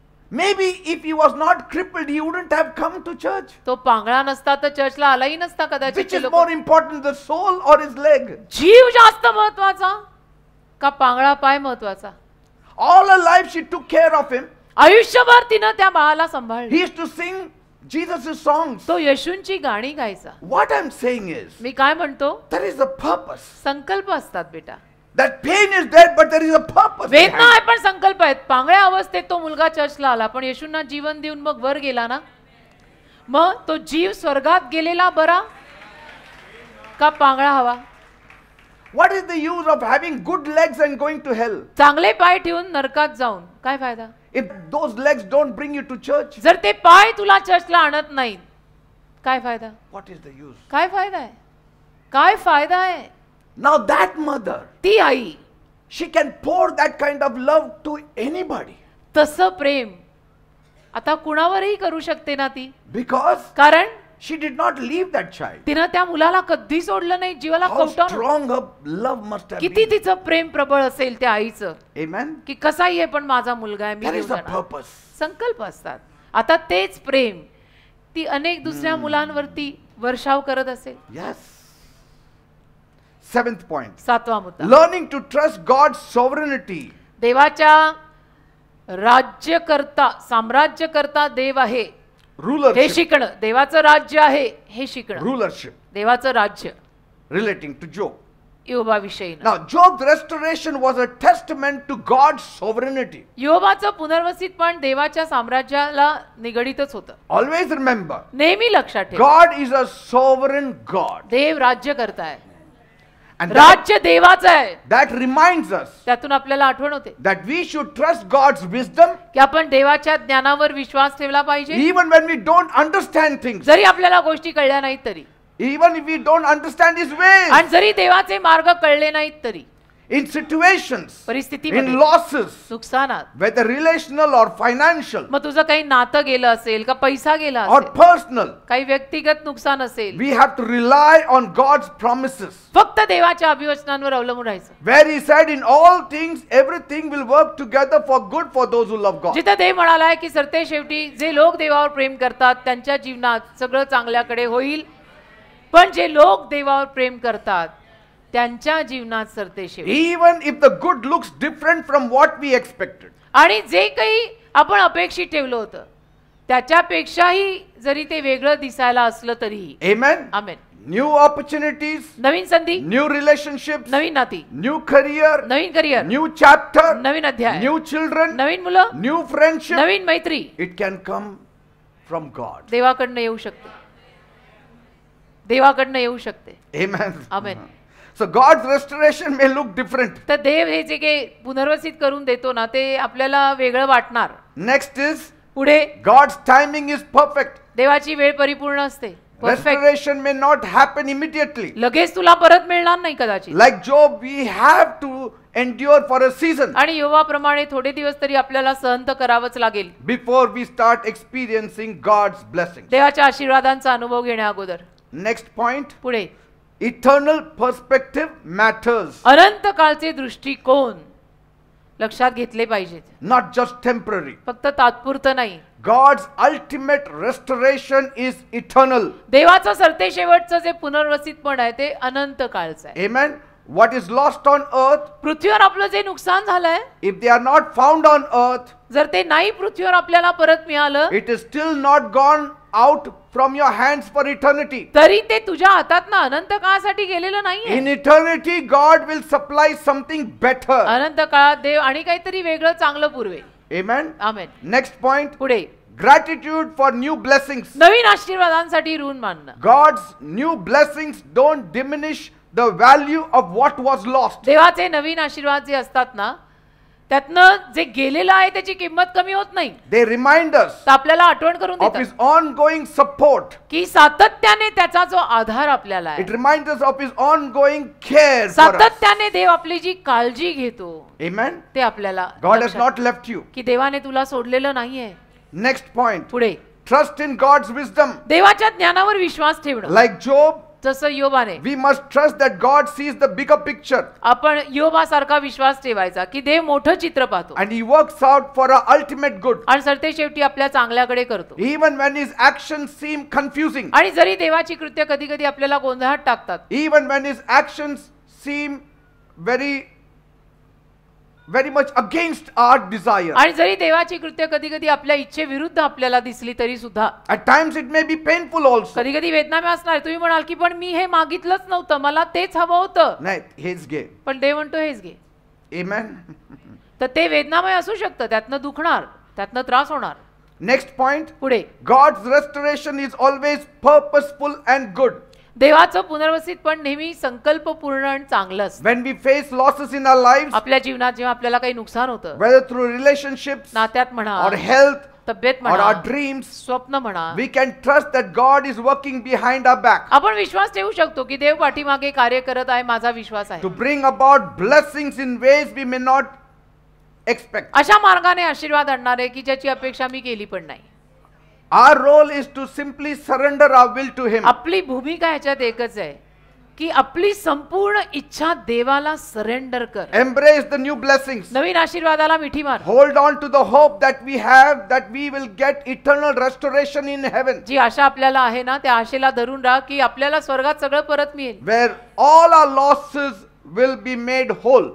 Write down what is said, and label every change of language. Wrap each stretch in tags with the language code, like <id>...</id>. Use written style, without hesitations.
<en>Maybe if he was not crippled, he wouldn't have come to church.</en> <mr>तो पांगळा नसता तर चर्चला आलाही नसता कदाचित.</mr> <en>Which</en> <mr>ते</mr> <en>is</en> <mr>लोकं-</mr> <en>more important, the soul or his leg?</en> <mr>जीव जास्त महत्वाचा का पांगळा पाय महत्वाचा?</mr> <en>All her life she took care of him.</en> <mr>आयुष्यभर तिनं त्या बाळाला सांभाळलं.</mr> <en>He used to sing Jesus' songs.</en> <mr>तो येशूंची गाणी गायचा.</mr> <en>What I'm saying is,</en> <mr>मी काय म्हणतो,</mr> <en>there is a purpose.</en> <mr>संकल्प असतात बेटा.</mr> <en>That pain is there, but there is a purpose.</en> <mr>वेदना</mr> <en>behind</en> <mr>आहे</mr> <en>it.</en> <mr>पण संकल्प आहेत. पांगळ्या अवस्थेत तो मुलगा चर्चला आला, पण येशूंना जीवन देऊन मग वर गेला ना. मग तो जीव स्वर्गात गेलेला बरा का पांगळा हवा?</mr> <en>What is the use of having good legs and going to hell?</en> <mr>चांगले पाय ठेवून नरकात जाऊन काय फायदा?</mr> <en>If those legs don't bring you to church,</en> <mr>जर ते पाय तुला चर्चला आणत नाहीत, काय फायदा?</mr> <en>what is the use?</en> <mr>काय फायदा आहे? काय फायदा आहे?</mr> <en>Now that mother,</en> <mr>ती आई</mr> <en>she can pour that kind of love to anybody.</en> <mr>तसं प्रेम आता कुणावरही करू शकते ना ती.</mr> <en>Because</en> <mr>कारण</mr> <en>she did not leave that child.</en> <mr>तिनं त्या मुलाला कधी सोडलं नाही, जीवाला</mr> <en>How</en> <mr>कवटाळलं.</mr> <en>strong her love must have</en> <mr>किती</mr> <en>been.</en> <mr>तिचं प्रेम प्रबळ असेल त्या आईचं,</mr> <en>Amen.</en> <mr>की कसाही आहे पण माझा मुलगा आहे, मी</mr> <en>There</en> <mr>घेऊन</mr> <en>is a</en> <mr>जाणार.</mr> <en>purpose.</en> <mr>संकल्प असतात. आता तेच प्रेम ती अनेक दुसऱ्या मुलांवरती वर्षाव करत असेल.</mr> <en>Yes. 7th point.</en> <mr>7वा मुद्दा,</mr> <en>Learning to trust God's sovereignty.</en> <mr>देवाच्या राज्यकर्ता, साम्राज्यकर्ता देव आहे हे</mr> <en>Rulership.</en> <mr>शिकणं. देवाचं राज्य आहे हे शिकणं.</mr> <en>Rulership.</en> <mr>देवाचं राज्य</mr> <en>Relating to Job.</en> <mr>योबाविषयी.</mr> <en>Now, Job's restoration was a testament to God's sovereignty.</en> <mr>योबाचं पुनर्वसितपण देवाच्या साम्राज्याला निगडीतच होतं.</mr> <en>Always remember,</en> <mr>नेहमी लक्षात ठेव,</mr> <en>God is a sovereign God.</en> <mr>देव राज्य करताय.</mr> <en>And</en> <mr>राज्य देवाचं आहे.</mr> <en>that reminds us</en> <mr>त्यातून आपल्याला आठवण होते</mr> <en>that we should trust God's wisdom</en> <mr>की आपण देवाच्या ज्ञानावर विश्वास ठेवला पाहिजे.</mr> <en>even when we don't understand things,</en> <mr>जरी आपल्याला गोष्टी कळल्या नाहीत तरी,</mr> <en>even if we don't understand His ways,</en> <mr>आणि जरी देवाचे मार्ग कळले नाहीत तरी,</mr> <en>in situations, in</en> <mr>परिस्थितीमध्ये,</mr> <en>losses,</en> <mr>नुकसानात,</mr> <en>whether relational or financial</en> <mr>मग तुझं काही नातं गेलं असेल का पैसा गेला</mr> <en>or</en> <mr>असेल,</mr> <en>personal,</en> <mr>काही व्यक्तिगत नुकसान असेल,</mr> <en>we have to rely on God's promises.</en> <mr>फक्त देवाच्या अभिवचनांवर अवलंबून राहायचं.</mr> <en>Where He said, in all things, everything will work together for good for those who love God.</en> <mr>जिथं देव म्हणालाय की सरते शेवटी जे लोक देवावर प्रेम करतात त्यांच्या जीवनात सगळं चांगल्याकडे होईल, पण जे लोक देवावर प्रेम करतात त्यांच्या जीवनात सरते शेवटी.</mr> <en>Even if the good looks different from what we expected.</en> <mr>आणि जे काही आपण अपेक्षित ठेवलं होतं त्याच्यापेक्षाही जरी ते वेगळं दिसायला असलं तरीही.</mr> <en>Amen.</en> <mr>आमेन.</mr> <en>New opportunities,</en> <mr>नवीन संधी,</mr> <en>new relationships,</en> <mr>नवीन नाती,</mr> <en>new career,</en> <mr>नवीन करिअर,</mr> <en>new chapter,</en> <mr>नवीन अध्याय,</mr> <en>new children,</en> <mr>नवीन मुलं,</mr> <en>new friendship.</en> <mr>नवीन मैत्री</mr> <en>It can come from God.</en> <mr>देवाकडनं येऊ शकते. देवाकडनं येऊ शकते.</mr> <en>Amen.</en> <mr>आमेन.</mr> <en>So God's restoration may look different.</en> <mr>तर देव हे जे काही पुनर्वसित करून देतो ना ते आपल्याला वेगळं वाटणार.</mr> <en>Next is</en> <mr>पुढे</mr> <en>God's timing is perfect.</en> <mr>देवाची वेळ परिपूर्ण असते.</mr> <en>Perfect. Restoration may not happen immediately.</en> <mr>लगेच तुला परत मिळणार नाही कदाचित.</mr> <en>Like Job, we have to endure for a season</en> <mr>आणि योवाप्रमाणे थोडे दिवस तरी आपल्याला सहन तर करावंच लागेल</mr> <en>before we start experiencing God's blessings.</en> <mr>देवाच्या आशीर्वादांचा अनुभव घेण्या अगोदर.</mr> <en>Next point,</en> <mr>पुढे</mr> <en>eternal perspective matters,</en> <mr>अनंत काळचे दृष्टिकोन लक्षात घेतले पाहिजेत.</mr> <en>not just temporary.</en> <mr>फक्त तात्पुरतं नाही.</mr> <en>God's ultimate restoration is eternal.</en> <mr>देवाचं सरतेशेवटचं जे पुनर्वसितपण आहे ते अनंत काळचं आहे.</mr> <en>Amen. What is lost on earth,</en> <mr>पृथ्वीवर आपलं जे नुकसान झालंय</mr> <en>if they are not found on earth,</en> <mr>जर ते नाही पृथ्वीवर आपल्याला परत मिळालं</mr> <en>it is still not gone out from your hands for eternity.</en> <mr>तरी ते तुझ्या हातातनं अनंत काळासाठी गेलेलं नाहीये.</mr> <en>In eternity, God will supply something better.</en> <mr>अनंत काळात देव आणि काहीतरी वेगळं चांगलं पुरवेल.</mr> <en>Amen.</en> <mr>आमेन.</mr> <en>Next point,</en> <mr>पुढे</mr> <en>gratitude for new blessings.</en> <mr>नवीन आशीर्वादांसाठी ऋण मानणं.</mr> <en>God's new blessings don't diminish the value of what was lost.</en> <mr>देवाचे नवीन आशीर्वाद जे असतात ना त्यातनं जे गेलेलं आहे त्याची किंमत कमी होत नाही.</mr> <en>They remind us</en> <mr>तर आपल्याला आठवण करून</mr> <en>of</en> <mr>देतात</mr> <en>His ongoing support.</en> <mr>की सातत्याने त्याचा जो आधार आपल्याला आहे,</mr> <en>It reminds us of His ongoing care for us.</en> <mr>सातत्याने देव आपली जी काळजी घेतो</mr> <en>Amen.</en> <mr>ते आपल्याला</mr> <en>God has</en> <mr>लक्षात</mr> <en>not left you.</en> <mr>की देवाने तुला सोडलेलं नाहीये.</mr> <en>Next point,</en> <mr>पुढे</mr> <en>trust in God's wisdom.</en> <mr>देवाच्या ज्ञानावर विश्वास ठेवणं.</mr> <en>Like Job,</en> <mr>जसं योबाने</mr> <en>we must trust that God sees the bigger picture</en> <mr>आपण योबासारखा विश्वास ठेवायचा की देव मोठं चित्र पाहतो</mr> <en>and He works out for our ultimate good.</en> <mr>आणि सरते शेवटी आपल्या चांगल्याकडे करतो.</mr> <en>Even when His actions seem confusing,</en> <mr>आणि जरी देवाची कृत्य कधी कधी आपल्याला गोंधळात टाकतात,</mr> <en>even when His actions seem very much against our desire,</en> <mr>आणि जरी देवाची कृत्य कधी कधी आपल्या इच्छेविरुद्ध आपल्याला दिसली तरी सुद्धा</mr> <en>at times it may be painful also.</en> <mr>कधी कधी वेदनामय असणार. तुम्ही म्हणाल की पण मी हे मागितलंच नव्हतं, मला तेच हवं होतं, नाही, हेच घे. पण देव म्हणतो हेच घे.</mr> <en>Amen.</en> <mr>तर ते वेदनामय असू शकतं, त्यातनं दुखणार, त्यातनं त्रास होणार.</mr> <en>Next point,</en> <mr>पुढे</mr> <en>God's restoration is always purposeful and good.</en> <mr>देवाचं पुनर्वसित पण नेहमी संकल्पपूर्ण आणि चांगलं असतं.</mr> <en>When we face losses in our lives,</en> <mr>आपल्या जीवनात जेव्हा आपल्याला काही नुकसान होतं,</mr> <en>whether through relationships</en> <mr>नात्यात म्हणा,</mr> <en>or health</en> <mr>तब्येत</mr> <en>or</en> <mr>म्हणा,</mr> <en>our dreams,</en> <mr>स्वप्न म्हणा,</mr> <en>we can trust that God is working behind our back</en> <mr>आपण विश्वास ठेवू शकतो की देव पाठीमागे कार्य करत आहे. माझा विश्वास आहे.</mr> <en>to bring about blessings in ways we may not expect.</en> <mr>अशा मार्गाने आशीर्वाद आणणारे की ज्याची अपेक्षा मी केली पण नाही.</mr> <en>Our role is to simply surrender our will to Him.</en> <mr>आपली भूमिका ह्याच्यात एकच आहे की आपली संपूर्ण इच्छा देवाला सरेंडर कर.</mr> <en>Embrace the new blessings.</en> <mr>नवीन आशीर्वादाला मिठी मार.</mr> <en>Hold on to the hope that we have, that we will get eternal restoration in heaven,</en> <mr>जी आशा आपल्याला आहे ना त्या आशेला धरून राहा की आपल्याला स्वर्गात सगळं परत मिळेल,</mr> <en>where all our losses will be made whole.</en>